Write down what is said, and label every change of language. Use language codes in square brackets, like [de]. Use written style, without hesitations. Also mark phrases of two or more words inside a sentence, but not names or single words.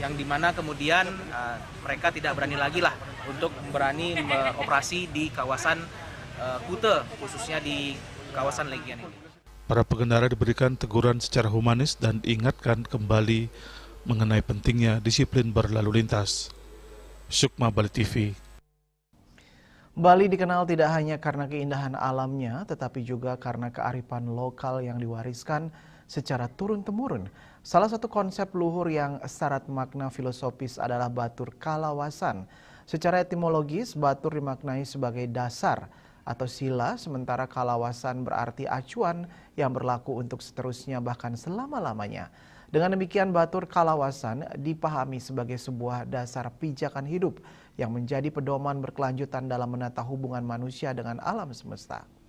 [id] yang dimana kemudian mereka tidak berani lagi lah untuk berani beroperasi di kawasan Kute, khususnya di kawasan Legian ini. Para pengendara diberikan teguran secara humanis dan diingatkan kembali mengenai pentingnya disiplin berlalu lintas. Sukma, Bali TV. Bali dikenal tidak hanya karena keindahan alamnya, tetapi juga karena kearifan lokal yang diwariskan secara turun-temurun. Salah satu konsep luhur yang syarat makna filosofis adalah batur kalawasan. Secara etimologis, batur dimaknai sebagai dasar atau sila, sementara kalawasan berarti acuan yang berlaku untuk seterusnya bahkan selama-lamanya. Dengan demikian, batur kalawasan dipahami sebagai sebuah dasar pijakan hidup yang menjadi pedoman berkelanjutan dalam menata hubungan manusia dengan alam semesta.